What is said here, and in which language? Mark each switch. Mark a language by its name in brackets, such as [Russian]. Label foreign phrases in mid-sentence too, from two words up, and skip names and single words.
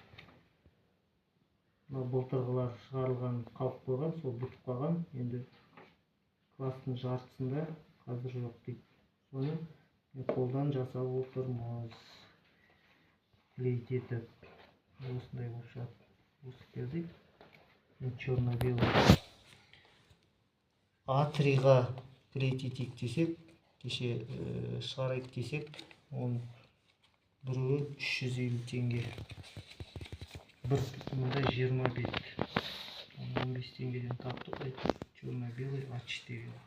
[Kazakh] Былтырғылар шығарылған қалып қойған, сол бітіп қалған. Енді класстың жартысында қазір жоқ дейді. Соны қолдан жасап отырмыз. Клеить етіп. Осындай болып шығады. [Russian] Русский язык. Черно-белый. [Kazakh] А3-ға клеить етейік десек, кеше шығарайық десек, оның бірі 350 теңге. Бір мұнда 20 бет. 15 теңгеден таптық. Черно-белый А4.